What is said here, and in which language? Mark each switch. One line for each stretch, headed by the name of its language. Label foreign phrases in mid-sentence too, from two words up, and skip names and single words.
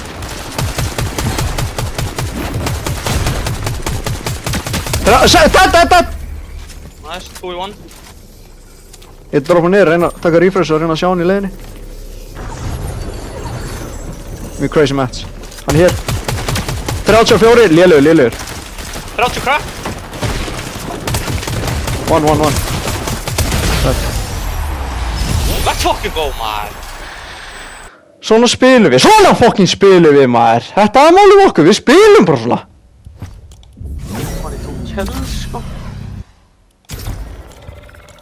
English: Dead. Nice, 2v1.
Icelandic: Ég droppa niður, reyna að taka refresh og reyna að sjá hann í leiðinni. Mjög
English: crazy match.
Icelandic: Hann er hér. 34, lélugur.
English: 30 crack. One. Let's fucking go, maður.
Icelandic: Svona fucking spilum við maður. Þetta er málum okkur, við spilum bara svona. Man, ég tók kills, sko.